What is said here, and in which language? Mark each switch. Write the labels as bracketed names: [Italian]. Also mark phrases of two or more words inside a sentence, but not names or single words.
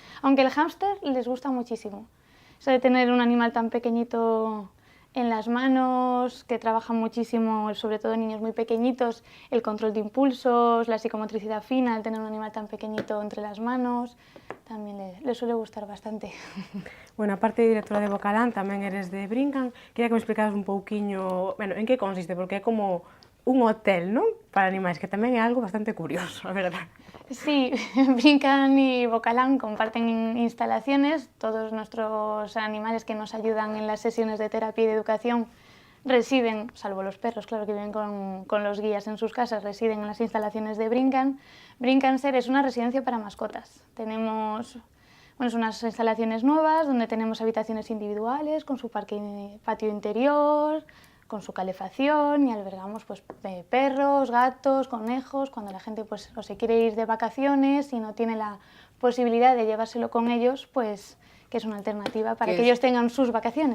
[Spanish] Aunque el hámster les gusta muchísimo. Eso de tener un animal tan pequeñito en las manos, que trabaja muchísimo, sobre todo en niños muy pequeñitos, el control de impulsos, la psicomotricidad fina, el tener un animal tan pequeñito entre las manos, también le suele gustar bastante. [Galician] Bueno, aparte de directora de Bocalán, tamén eres de Brincan. Quería que me explicaras un pouquiño, bueno, en que consiste, porque é como un hotel, non? Para animais, que tamén é algo bastante curioso, a verdade. [Spanish] Sí, Brincan y Bocalán comparten instalaciones. Todos nuestros animales que nos ayudan en las sesiones de terapia y de educación residen, salvo los perros, claro, que viven con los guías en sus casas, residen en las instalaciones de Brincan. Brincan Ser es una residencia para mascotas. Tenemos unas instalaciones nuevas donde tenemos habitaciones individuales con su patio interior, con su calefacción, y albergamos pues, perros, gatos, conejos, cuando la gente pues, o se quiere ir de vacaciones y no tiene la posibilidad de llevárselo con ellos, pues que es una alternativa para que ellos tengan sus vacaciones.